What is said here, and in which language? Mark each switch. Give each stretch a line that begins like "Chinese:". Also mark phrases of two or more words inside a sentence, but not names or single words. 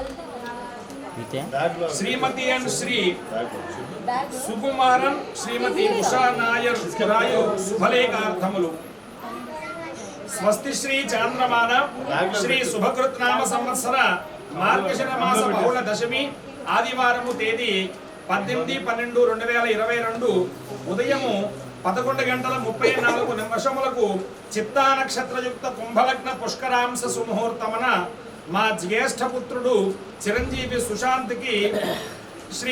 Telugu: శ్రీమతి అండ్ శ్రీ సుకుమారన్ శ్రీమతి ఉషా నాయర్ రాయు శుభలేఖార్థములు స్వస్తి శ్రీ చాంద్రమాన శ్రీ శుభకృత్ నామ సంవత్సర మార్గశిర మాస బహుళ దశమి ఆదివారము తేదీ 18/12/2022 ఉదయము 11:34 చిత్తా నక్షత్రయుక్త కుంభలగ్న పుష్కరాంశ సుముహూర్తమన మా జ్యేష్ఠ పుత్రుడు చిరంజీవి సుశాంత్కి శ్రీ